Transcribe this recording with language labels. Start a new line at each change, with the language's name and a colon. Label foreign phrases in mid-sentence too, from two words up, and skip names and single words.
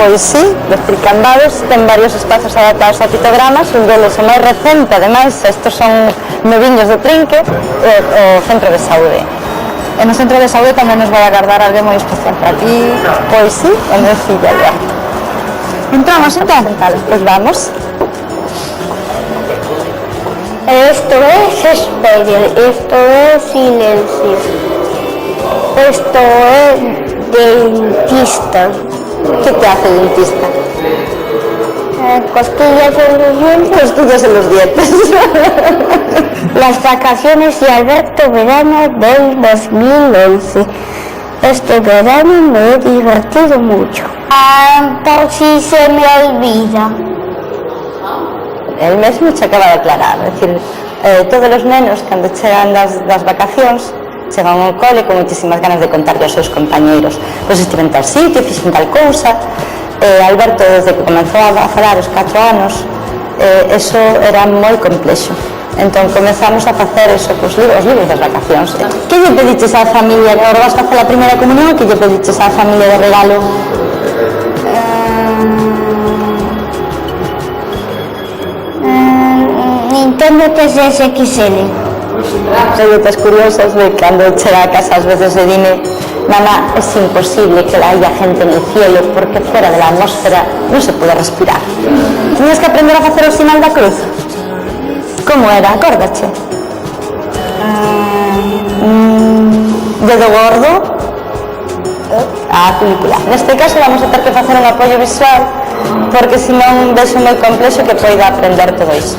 Galician: Pois sí, decir, Cambados ten varios espazos adaptados a pictogramas, un deles o máis recente, ademais, estos son noviños do Trinque, o centro de saúde. E no centro de saúde tamén nos vai agardar alguén moi especial para ti. Pois sí, é meu fillo, ya. Entramos, entón? Pois vamos.
Spanish: Esto es espera, esto es silencio, esto es dentista. ¿Qué te hace el dentista? Costillas en los dientes. Costillas en los dientes. Las vacaciones de Alberto verano del 2011. Este verano me he divertido mucho. Por si se me olvida.
Galician: El mesmo se acaba de aclarar, é dicir, todos os nenos cando chegan das vacacións chegan ao cole con moitísimas ganas de contarle aos seus compañeiros, pois estiven tal sitio, fixen tal cousa. Alberto, desde que comenzou a falar os 4 anos, eso era moi complexo, entón comenzamos a facer eso cos libros das vacacións. Que lle pediches á familia, agora vas facer a primeira comunión, que lle pediches á familia de regalo? Nintendo 3DS XL. Preguntas curiosas de cando chega a casa ás veces e dime:
Spanish: mamá, es imposible que haya gente en el cielo porque fuera de la atmósfera no se puede respirar.
Galician: tiñas que aprender a facer o sinal da cruz. Como era? Acórdache? Dedo gordo. A película. Neste caso vamos a ter que facer un apoio visual porque senón vexo moi complexo que poida aprender todo iso.